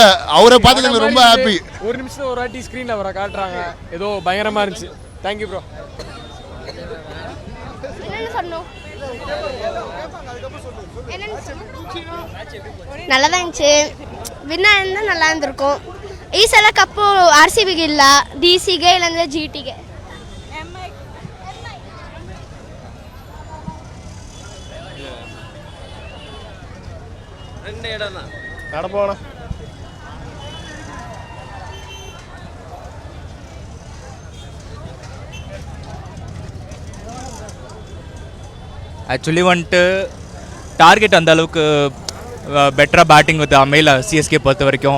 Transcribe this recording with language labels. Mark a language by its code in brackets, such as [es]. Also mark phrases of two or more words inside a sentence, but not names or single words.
[ta] அவரை பார்த்து ரொம்ப ஹாப்பி. ஒரு நிமிஷம் ஒரு வாட்டி ஸ்க்ரீனில் அவரை காட்டுறாங்க, ஏதோ பயங்கரமாக இருந்துச்சு. [en] thank you bro. [ta] நல்லா தான் இருந்துச்சு. வின்னா இருந்தால் நல்லா இருந்திருக்கும். [kn] ಈ ಸಲ ಕಪ್ಪು RCBಗೆ ಇಲ್ಲ, DCಗೆ ಇಲ್ಲಾಂದರೆ GTಗೆ. [ta] நடப்போண்ணா. ஆக்சுவலி வந்துட்டு டார்கெட் அந்த அளவுக்கு பெட்டராக பேட்டிங் வந்து அமையல சிஎஸ்கே பொறுத்த வரைக்கும்.